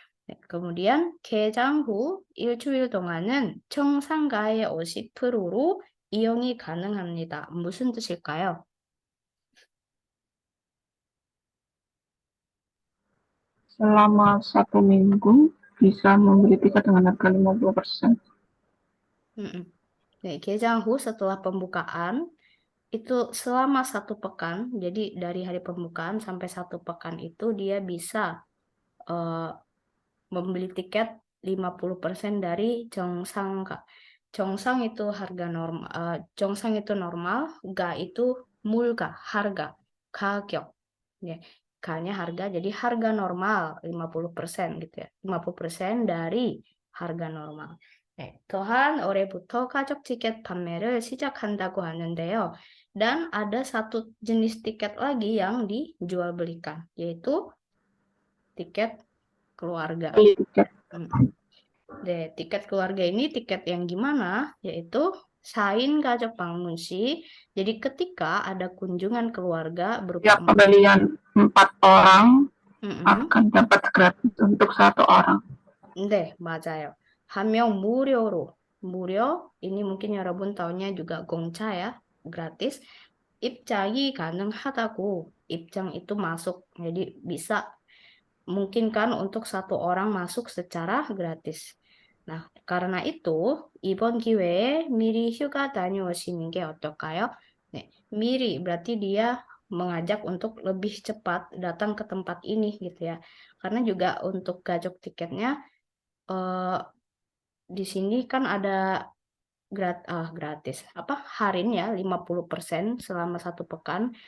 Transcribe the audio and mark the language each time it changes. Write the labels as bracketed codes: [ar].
[ko] 네, kemudian 개장 후 일주일 동안은 정상가의 50%로 이용이 가능합니다. 무슨 뜻일까요? [id] selama 1 minggu bisa membeli tiket dengan harga 50%. 네, [ko] 개장 후 [id] setelah pembukaan itu selama 1 pekan, jadi dari hari pembukaan sampai 1 pekan itu dia bisa membeli tiket 50% dari 정상, Kak. 정상 itu harga normal, 정상 itu normal, ga itu mulga, harga, 가격. Ya, K-nya harga, jadi harga normal 50% gitu ya. 50% dari harga normal. [ko] 네, 또한 올해부터 가족 티켓 판매를 시작한다고 하는데요. [id] Dan ada satu jenis tiket lagi yang dijual belikan, yaitu tiket keluarga. Beli tiket. Tiket keluarga ini tiket yang gimana? [ko] Yaitu 사인 가족 방문시. [id] Jadi ketika ada kunjungan keluarga berupa Setiap pembelian 4 orang akan dapat gratis untuk 1 orang. [ko] 네, 맞아요. 한 명 무료로. [id] 무료, ini mungkin 여러분 tahunya juga 공짜 ya, gratis. [ko] 입장이 가능하다고. [id] 입장 itu masuk. Jadi bisa memungkinkan untuk 1 orang masuk secara gratis. Nah, karena itu [ko] 이번 기회에 미리 휴가 다녀오시는 게 어떨까요? [id] 네, 미리 berarti dia mengajak untuk lebih cepat datang ke tempat ini gitu ya. Karena juga untuk gajok tiketnya di sini kan ada gratis harin ya 50% selama 1 pekan.